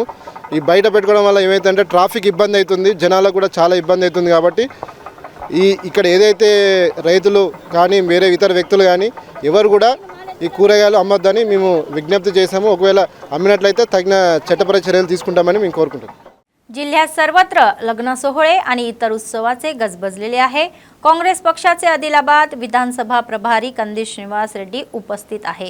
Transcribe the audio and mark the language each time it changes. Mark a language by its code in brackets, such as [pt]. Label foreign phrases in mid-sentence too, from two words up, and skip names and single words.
[te] ఈ బయట పెట్టుకోవడం వల్ల ఏమైతుందంటే ట్రాఫిక్ ఇబ్బంది అవుతుంది, జనాలకు కూడా చాలా ఇబ్బంది అవుతుంది. కాబట్టి ఇక్కడ ఏదైతే రైతులు కానీ వేరే ఇతర వ్యక్తులు కానీ ఎవరు కూడా ఈ కూరగాయలు अम्मद्దని మేము విజ్ఞప్తి చేశాము. ఒకవేళ అమ్మినట్లయితే తగిన చట్టపరమైన చర్యలు తీసుకుంటామని మేము కోరుకుంటున్నాం. [mr] जिल्ह्यात सर्वत्र लग्न सोहळे आणि इतर उत्सवाचे गजबजलेले आहे. काँग्रेस पक्षाचे आदिलाबाद विधानसभा प्रभारी कंदी श्रीनिवास रेड्डी उपस्थित आहे.